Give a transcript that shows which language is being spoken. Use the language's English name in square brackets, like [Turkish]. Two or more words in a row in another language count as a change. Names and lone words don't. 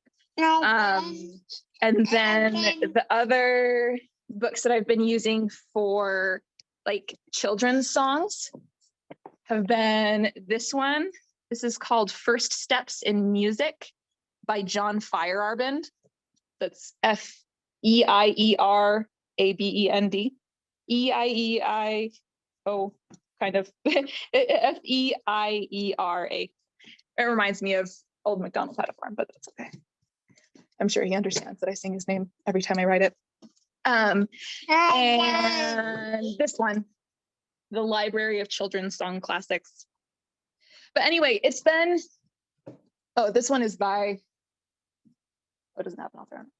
[English] And then the other books that I've been using for like children's songs have been this one. This is called First Steps in Music by John Feyerabend. That's F-E-I-E-R-A-B-E-N-D. E-I-E-I-O, kind of. F-E-I-E-R-A. It reminds me of Old MacDonald Had a Farm, but that's okay. I'm sure he understands that I sing his name every time I write it. And this one, the Library of Children's Song Classics. But anyway, it's been, oh, this one is by, oh, it doesn't have an author on it.